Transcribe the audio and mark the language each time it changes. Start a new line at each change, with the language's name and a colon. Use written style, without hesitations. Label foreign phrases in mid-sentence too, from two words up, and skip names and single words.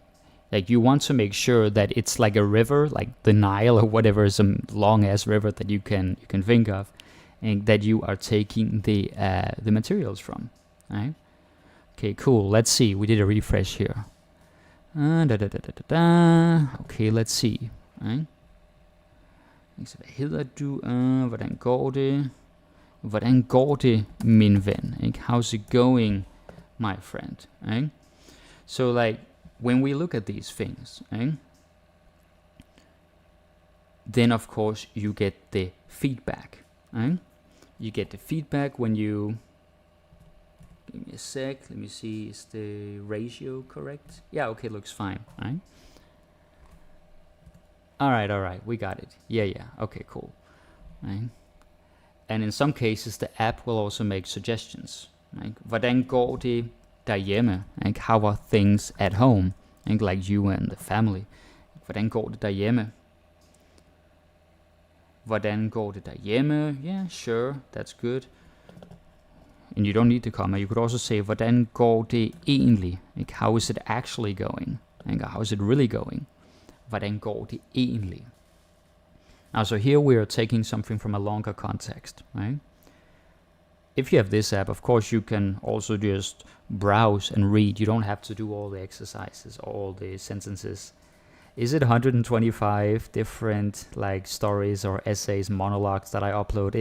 English: Like, you want to make sure that it's like a river, like the Nile or whatever, some long ass river that you can think of, and that you are taking the materials from, right? Okay, cool. Let's see. We did a refresh here. Okay, let's see. Right?
Danish: Hvad hedder du? Hvordan går det? Hvordan går det, min ven? Ikke?
English: How's it going, my friend? Ikke? So like, when we look at these things, ikke? Then of course you get the feedback. Ikke? You get the feedback when you... Give me a sec, let me see, is the ratio correct? Yeah, okay, looks fine, right? Alright, we got it. Yeah, okay, cool. Right? And in some cases, the app will also make suggestions. Right?
Danish: Hvordan går det derhjemme?
English: Like, how are things at home? Like you and the family.
Danish: Hvordan går det derhjemme? Hvordan går det derhjemme?
English: Yeah, sure, that's good. And you don't need the comma. You could also say,
Danish: hvordan går det egentlig?
English: Like, how is it actually going? Like, how is it really going?
Danish: Hvordan går det egentlig?
English: Now, so here we are taking something from a longer context, right? If you have this app, of course, you can also just browse and read. You don't have to do all the exercises, all the sentences. Is it 125 different like stories or essays, monologues that I uploaded?